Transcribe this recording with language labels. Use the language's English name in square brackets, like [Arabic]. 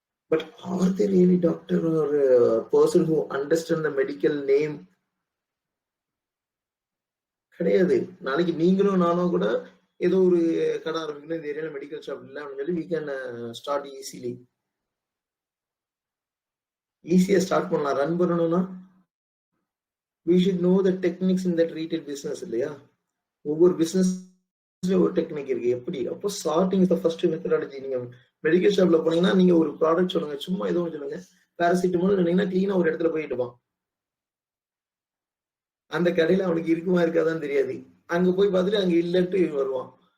[English] But are they really doctor ஒரு person who understand the medical name? [Tamil] கிடையாது. நாளைக்கு நீங்களும் நானும் கூட ஏதோ ஒரு கடை ஆரம்பிக்கணும், இந்த ஏரியால மெடிக்கல் ஷாப் இல்லை அப்படின்னு சொல்லி [English] we can start easily. [Tamil] ஈஸியா ஸ்டார்ட் பண்ணலாம். ரன் பண்ணணும்னா [English] we should know the techniques in that retail business இல்லையா? [Tamil] ஒவ்வொரு பிசினஸ்ல ஒரு டெக்னிக் இருக்கு. எப்படி? அப்போ [English] Charting is the first methodology. [Tamil] நீங்க மெடிக்கல் ஷாப்ல போனீங்கன்னா நீங்க ஒரு ப்ராடக்ட் சொல்லுங்க, சும்மா ஏதோ சொல்லுங்க, பாராசிட்டமால் நினைங்கன்னா கிளீனா ஒரு இடத்துல போயிட்டு இருப்பான். அந்த கடையில அவனுக்கு இருக்குமா இருக்காதான்னு தெரியாது. அங்க போய் பார்த்துட்டு அங்க இல்லன்ட்டு வருவான்.